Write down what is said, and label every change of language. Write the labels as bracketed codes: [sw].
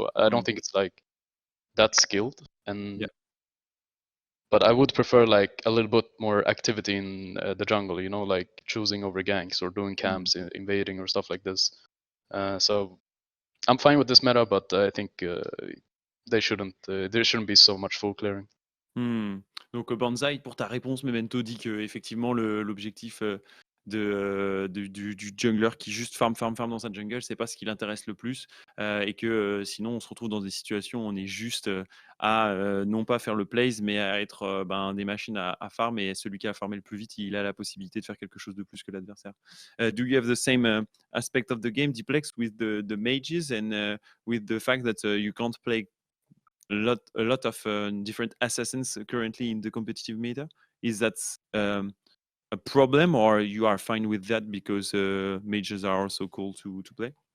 [en] So I don't think it's like that skilled. And but I would prefer like a little bit more activity in the jungle, you know, like choosing over ganks or doing camps, invading or stuff like this. So I'm fine with this meta, but I think there shouldn't be so much full clearing. [fr] Donc Banzai, pour ta réponse, Memento dit que effectivement l'objectif du jungler qui juste farm dans sa jungle, c'est pas ce qui l'intéresse le plus, et que sinon on se retrouve dans des situations où on est juste à non pas faire le plays, mais à être des machines à farm, et celui qui a farmé le plus vite, il a la possibilité de faire quelque chose de plus que l'adversaire. [en] Do you have the same aspect of the game, Diplex, with the mages and with the fact that you can't play a lot of different assassins currently in the competitive meta? Is that a problem, or you are fine with that because mages are also cool to play?